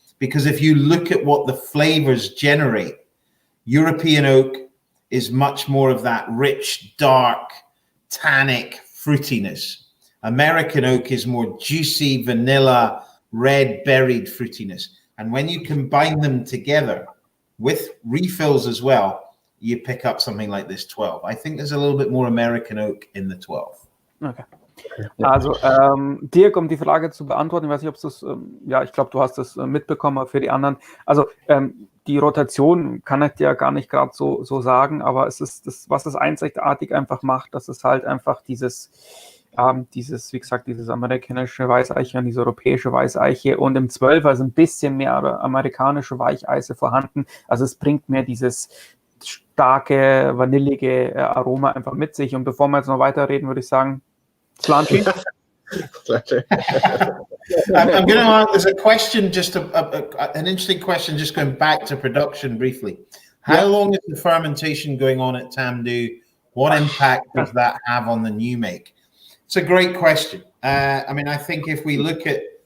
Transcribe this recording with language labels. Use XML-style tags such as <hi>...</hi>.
<en>Because if you look at what the flavors generate, European oak is much more of that rich, dark, tannic fruitiness. American oak is more juicy, vanilla, red berried fruitiness. And when you combine them together with refills as well, you pick up something like this 12. I think there's a little bit more American oak in the 12. Okay.</en> <de>Also, Dirk, um die Frage zu beantworten, ich weiß nicht, ob du es, ich glaube, du hast es mitbekommen, aber für die anderen. Also, die Rotation kann ich dir gar nicht gerade so sagen, aber es ist das, was es einzigartig einfach macht, dass es halt einfach dieses, wie gesagt, dieses amerikanische Weißeiche und diese europäische Weißeiche und im 12er ist ein bisschen mehr amerikanische Weicheise vorhanden. Also es bringt mehr dieses starke, vanillige Aroma einfach mit sich. Und bevor wir jetzt noch weiterreden, würde ich sagen, Slanchi.</de> <en>I'm going to ask, there's a question, just an interesting question, just going back to production briefly. How long is the fermentation going on at Tamdhu? What impact does that have on the new make? It's a great question. I mean, I think if we look at</en>